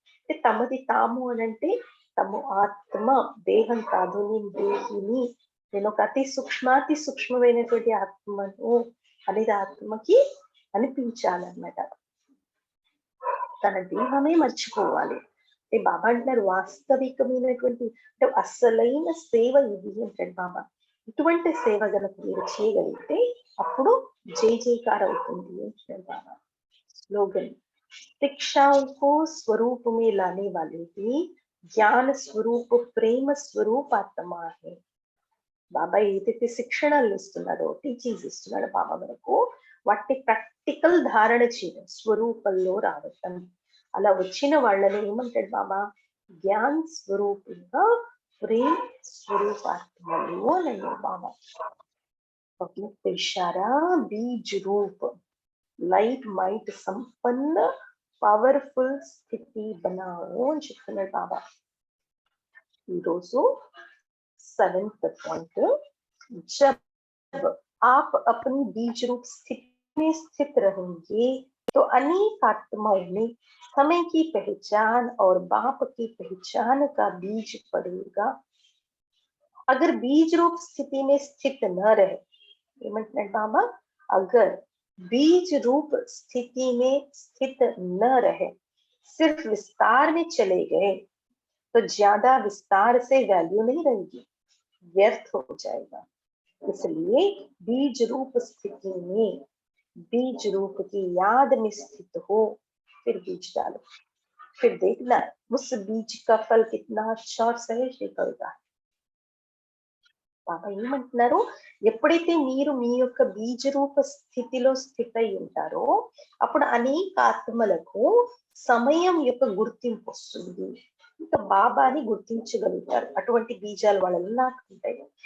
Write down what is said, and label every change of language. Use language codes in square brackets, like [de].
[te] అంటే తమది తాము అని అంటే తమ ఆత్మ, దేహం కాదు, నేను దేహిని, నేను ఒక అతి సూక్ష్మమైనటువంటి ఆత్మను అనేది ఆత్మకి అనిపించాలన్నమాట. తన దేహమే మర్చిపోవాలి. అంటే బాబా అంటున్నారు వాస్తవికమైనటువంటి అంటే అసలైన సేవ ఇది అంటాడు బాబా. ఇటువంటి సేవ గనక మీరు చేయగలిగితే అప్పుడు జై జైకార్ అవుతుంది అంటాడు బాబా. [hi] స్లోగన్ शिक्षाओं को स्वरूप में लाने वाले ही ज्ञान स्वरूप प्रेम स्वरूप आत्मा है. [te] బాబా ఏదైతే శిక్షణలు ఇస్తున్నాడో, టీచింగ్స్ ఇస్తున్నాడో బాబా మనకు, వాటి ప్రాక్టికల్ ధారణ చేయడం, స్వరూపంలో రావటం. అలా వచ్చిన వాళ్ళని ఏమంటాడు బాబా, జ్ఞాన్ స్వరూపంగా ప్రేమ స్వరూపాత్మలు అని అన్నాడు బాబా. [hi] ఇషారా బీజ్ రూప్ లైట్ మైట్ సంపన్న పవర్ఫుల్ స్థితి బనాओ [te] అని చెప్తున్నాడు బాబా. [hi] ఈరోజు 7th पॉइंट, जब आप अपनी बीज रूप स्थिति में स्थित रहेंगे तो अनेक आत्माओं में समय की पहचान और बाप की पहचान का बीज पड़ेगा. अगर बीज रूप स्थिति में स्थित न रहे, बाबा अगर बीज रूप स्थिति में स्थित न रहे, सिर्फ विस्तार में चले गए तो ज्यादा विस्तार से वैल्यू नहीं रहेगी, व्यर्थ हो जाएगा. इसलिए बीज रूप स्थिति में बीज रूप की याद में स्थित हो, फिर बीज डालो, फिर देखना उस बीज का फल कितना अच्छा और सहज निकलता है. [te] బాబా ఏమంటున్నారు, ఎప్పుడైతే మీరు మీ యొక్క బీజ రూప స్థితిలో స్థిత అయి ఉంటారో అప్పుడు అనేక ఆత్మలకు సమయం యొక్క గుర్తింపు వస్తుంది. ఇంకా బాబాని గుర్తించగలుగుతారు. అటువంటి బీజాలు వాళ్ళలో నాటుకుంటాయి.